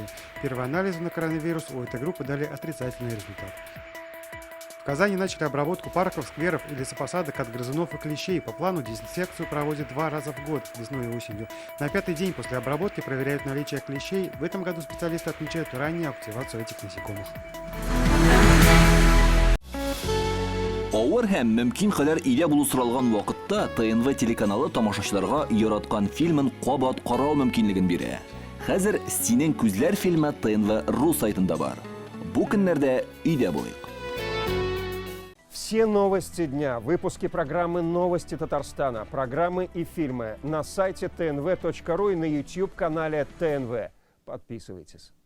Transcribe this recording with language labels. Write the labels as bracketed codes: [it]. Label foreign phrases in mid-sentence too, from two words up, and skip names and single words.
[ru] Первые анализы на коронавирус у этой группы дали отрицательный результат. В Казани начали обработку парков, скверов и лесопосадок от грызунов и клещей. По плану дезинфекцию проводят 2 раза в год, весной и осенью. На 5-й день после обработки проверяют наличие клещей. В этом году специалисты отмечают раннюю активацию этих насекомых. [tt] Авыр һәм мөмкин кадәр илә булу соралган вакытта ТНВ телеканалы тамашачыларга яраткан фильмын кабат карау мөмкинлеген бирә. Хәзер "Синең күзләр" фильмы ТНВ.ру сайтында бар. Бу көннәрдә өйдә булыйк. [ru] Все новости дня, выпуски программы «Новости Татарстана», программы и фильмы на сайте tnv.ru и на YouTube-канале ТНВ. Подписывайтесь.